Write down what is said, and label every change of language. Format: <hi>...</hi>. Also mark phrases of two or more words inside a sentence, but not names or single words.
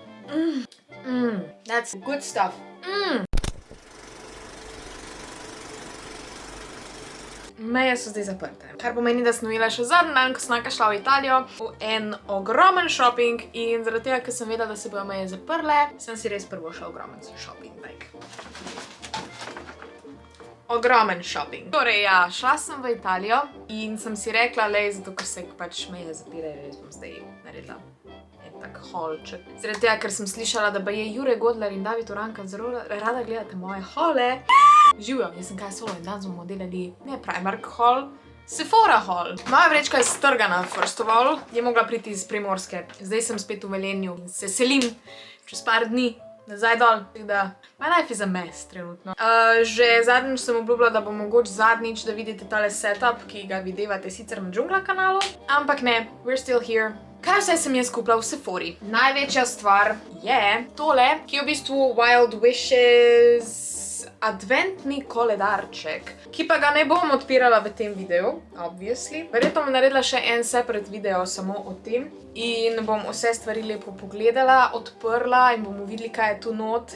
<en>That's good stuff.</en> <sl>Meje so zdaj zaprte. Kar pomeni, da sem imela še zadnji dan, ko sem šla v Italijo, v en ogromen shopping in zaradi tega, ker sem vedela, da se bojo meje zaprle, sem si res prvo šla ogromen shopping. Ogromen shopping. Torej, ja, šla sem v Italijo in sem si rekla, lej, zato ker se pač meje zapirajo, jaz bom zdaj naredila en tak holček. Zaradi tega, ker sem slišala, da je Jure Godler in David Uranka zelo rada gledate moje hole. Živijo, jaz sem kaj solo in danes bomo delali ne Primark haul, Sephora haul. Moja vrečka je strgana,</sl> <en>first of all,</en> <sl>je mogla priti iz Primorske. Zdaj sem spet v Velenju in se selim čez par dni nazaj dol.</sl> <en>My life is a mess trenutno.</en> <sl>Že zadnjič sem obljubila, da bo mogoče zadnjič, da vidite tale setup, ki ga videvate sicer na Džungla kanalu, ampak ne,</sl> <en>we're still here.</en> <sl>Kaj vse sem jaz kupila v Sephori? Največja stvar je tole, ki je v bistvu Wild Wishes adventni koledarček, ki pa ga ne bom odpirala v tem videu, obviously. Verjetno bom naredila še en</sl> <en>separate video</en> <sl>samo o tem in bom vse stvari lepo pogledala, odprla in bomo videli, kaj je tu not.</sl>